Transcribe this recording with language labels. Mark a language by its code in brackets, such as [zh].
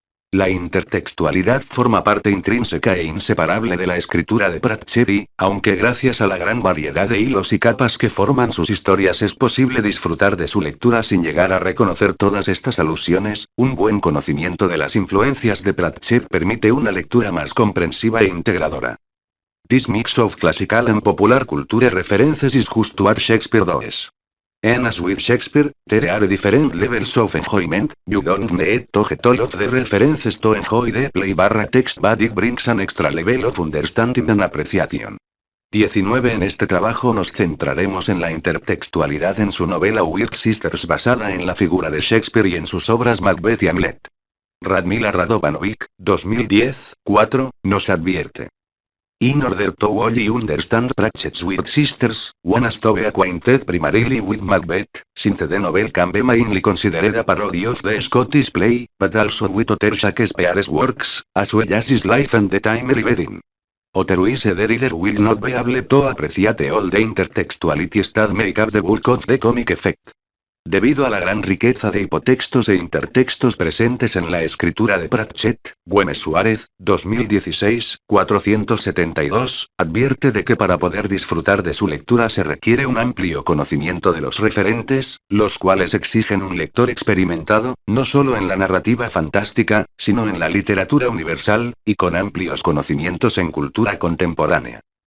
[es] La intertextualidad forma parte intrínseca e inseparable de la escritura de Pratchett y, aunque gracias a la gran variedad de hilos y capas que forman sus historias es posible disfrutar de su lectura sin llegar a reconocer todas estas alusiones, un buen conocimiento de las influencias de Pratchett permite una lectura más comprensiva e integradora. [en] This mix of classical and popular culture references is just what Shakespeare does. And as with Shakespeare, there are different levels of enjoyment. You don't need to get all of the references to enjoy the play/text, but it brings an extra level of understanding and appreciation. [es] 19 En este trabajo nos centraremos en la intertextualidad en su novela Weird Sisters basada en la figura de Shakespeare y en sus obras Macbeth y Hamlet. Radmila Radovanovic, 2010, 4, nos advierte. [en] In order to fully understand Pratchett's Weird Sisters, one has to be acquainted primarily with Macbeth, since the novel can be mainly considered a parody of the Scottish play, but also with other Shakespeare's works, as well as his life and the time he lived in. Otherwise the reader will not be able to appreciate all the intertextualities that make up the bulk of the comic effect. [es] Debido a la gran riqueza de hipotextos e intertextos presentes en la escritura de Pratchett, Güemes Suárez, 2016, 472, advierte de que para poder disfrutar de su lectura se requiere un amplio conocimiento de los referentes, los cuales exigen un lector experimentado, no solo en la narrativa fantástica, sino en la literatura universal, y con amplios conocimientos en cultura contemporánea.